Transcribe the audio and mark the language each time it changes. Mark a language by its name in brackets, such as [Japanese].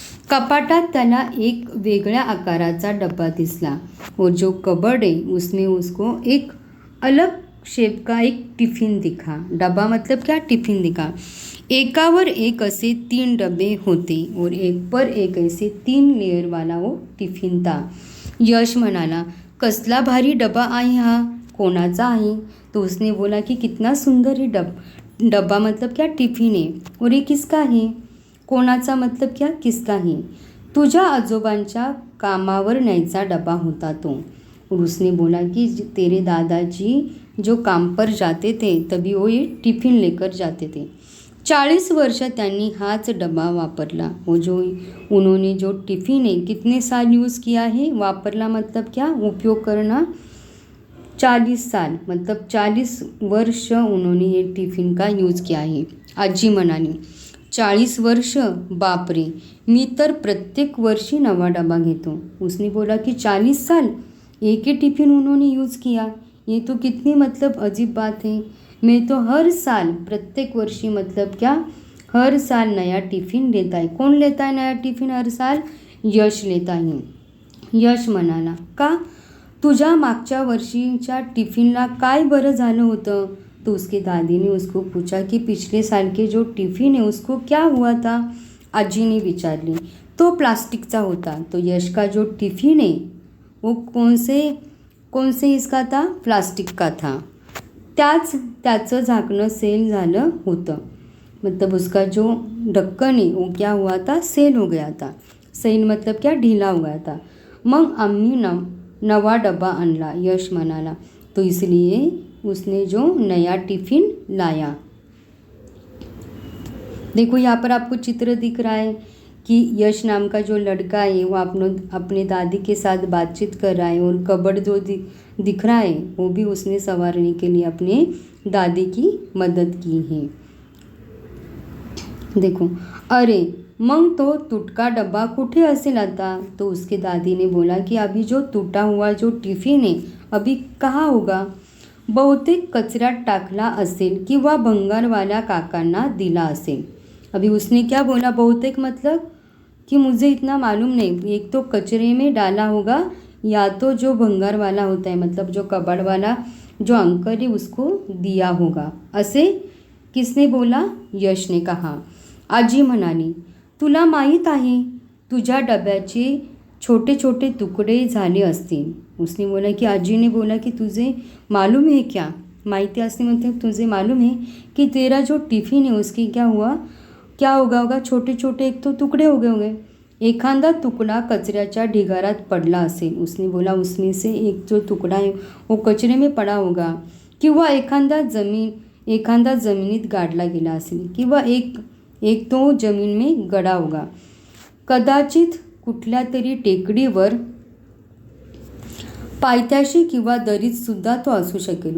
[Marathi] कपाटात त्याला एक वेगळ्या आकाराचा डब्बा दिसला, [Hindi] और जो कबर्ड है उसमें उसको एक अलग शेप का एक टिफ़िन दिखा। डब्बा मतलब क्या, टिफ़िन दिखा। [Marathi] एकावर एक असे 3 डब्बे होते, [Hindi] और एक पर एक ऐसे 3 लेयर वाला वो टिफ़िन था। [Marathi] यश म्हणाला, कसला भारी डब्बा आहे हा, कोणाचा आहे। [Hindi] तो उसने बोला कि कितना सुंदर है डब्बा मतलब क्या, टिफ़िन है, और ये किसका है, कोणाचा मतलब क्या, किसका है। [Marathi] तुझ्या आजोबांच्या कामावर न्यायचा डब्बा होता तो। [Hindi] और उसने बोला कि तेरे दादाजी जो काम पर जाते थे तभी वो ये टिफ़िन लेकर जाते थे। [Marathi] 40 वर्ष त्यांनी हाच डब्बा वापरला। [Hindi] वो जो उन्होंने जो टिफ़िन है कितने साल यूज़ किया है, वापरला मतलब क्या, उपयोग करना, 40 साल मतलब 40 वर्ष उन्होंने ये टिफ़िन का यूज़ किया है। [Marathi] आजी म्हणाली, 40 वर्ष? बापरे, मी तर प्रत्येक वर्षी नवा डब्बा घेतो। [Hindi] उसने बोला कि 40 साल एक ही टिफ़िन उन्होंने यूज़ किया, ये तो कितनी मतलब अजीब बात है। मैं तो हर साल, [Marathi] प्रत्येक वर्षी [Hindi] मतलब क्या, हर साल नया टिफ़िन लेता है। कौन लेता है नया टिफ़िन हर साल? यश लेता है। [Marathi] यश म्हणाला, का? तुझ्या मागच्या वर्षीच्या टिफ़िनला काय बरं झालं होतं? [Hindi] तो उसके दादी ने उसको पूछा कि पिछले साल के जो टिफ़िन है उसको क्या हुआ था? [Marathi] आजी ने विचारले। तो प्लास्टिकचा होता। [Hindi] तो यश का जो टिफ़िन है वो कौन से इसका था? प्लास्टिक का था। [Marathi] त्याचं झाकणं सेल झालं होतं। [Hindi] मतलब उसका जो ढक्कन है वो क्या हुआ था? सेल हो गया था। सेल मतलब क्या? ढीला हो गया था। [Marathi] मग आम्ही नवा डब्बा आणला, यश म्हणाला। [Hindi] तो इसलिए उसने जो नया टिफ़िन लाया। देखो यहाँ पर आपको चित्र दिख रहा है कि यश नाम का जो लड़का है वो अपने दादी के साथ बातचीत कर रहा है, और कबर्ड जो दिख रहा है वो भी उसने संवारने के लिए अपने दादी की मदद की है। [Marathi] देखो, अरे मग तो तुटका डब्बा कुठे असेल आता? [Hindi] तो उसके दादी ने बोला कि अभी जो टूटा हुआ जो टिफ़िन है अभी कहाँ होगा? [Marathi] बहुतेक कचऱ्यात टाकला असेल किंवा भंगारवाल्या काकांना दिला असेल। [Hindi] अभी उसने क्या बोला? बहुतेक मतलब कि मुझे इतना मालूम नहीं, एक तो कचरे में डाला होगा या तो जो भंगार वाला होता है, मतलब जो कबाड़ वाला जो अंकल है उसको दिया होगा। असे किसने बोला? यश ने कहा। [Marathi] आजी म्हणाली, तुला माहीत आहे तुझ्या डब्याचे छोटे छोटे तुकडे झाले असतील। [Hindi] उसने बोला कि आजी ने बोला कि तुझे मालूम है क्या? [Marathi] माहिती असते [Hindi] मतलब तुझे मालूम है कि तेरा जो टिफ़िन है उसकी क्या होगा छोटे छोटे एक तो टुकड़े हो गए होंगे। [Marathi] एखादा तुकडा कचऱ्याच्या ढिगारात पडला असेल। [Hindi] उसने बोला उसमें से एक जो टुकड़ा है वो कचरे में पड़ा होगा, [Marathi] किंवा एखादा जमिनीत गाडला गेला असेल, [Hindi] किंवा एक तो जमीन में गड़ा होगा। [Marathi] कदाचित कुठल्या तरी टेकडीवर, पायथ्याशी किंवा दरीत सुद्धा तो असू शकेल।